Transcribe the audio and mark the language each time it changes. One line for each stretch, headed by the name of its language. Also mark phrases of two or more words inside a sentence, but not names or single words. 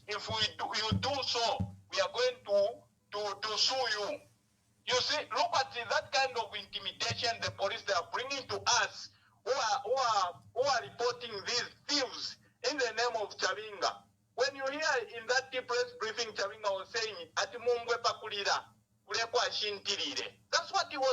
English: If you do so, we are going to sue you. You see, look at that kind of intimidation the police they are bringing to us who are reporting these thieves in the name of Chavinga. When you hear in that press briefing, Chavinga was saying,
Bemba: "Ati mumbwe pakulira, kulekwa shintirire."
English: That's what